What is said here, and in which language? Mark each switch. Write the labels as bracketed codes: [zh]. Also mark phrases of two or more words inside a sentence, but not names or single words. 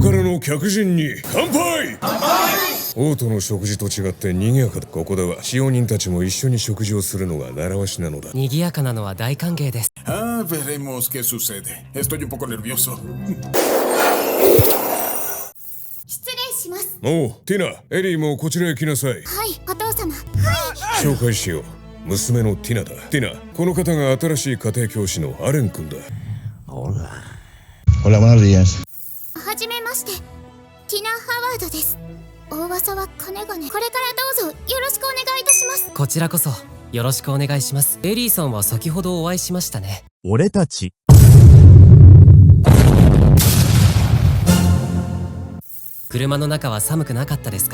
[ja] の客人に乾杯。王都の食事と違って賑やかだ。ここでは使用人たちも一緒に食事をするのが習わしなのだ。賑やかなのは大歓迎です。 [es] Veremos qué sucede. Estoy un poco nervioso. [ja] 失礼します。おう、ティナ、エリーもこちらへ来なさい。はい、お父様。紹介しよう。娘のティナだ。ティナ、この方が新しい家庭教師のアレン君だ。 [es] Hola, buenos días. [ja] はじめまして、ティナ・ハワードです。大噂はかねがね。これからどうぞよろしくお願いいたします。こちらこそよろしくお願いします。エリーさんは先ほどお会いしましたね。俺たち車の中は寒くなかったですか？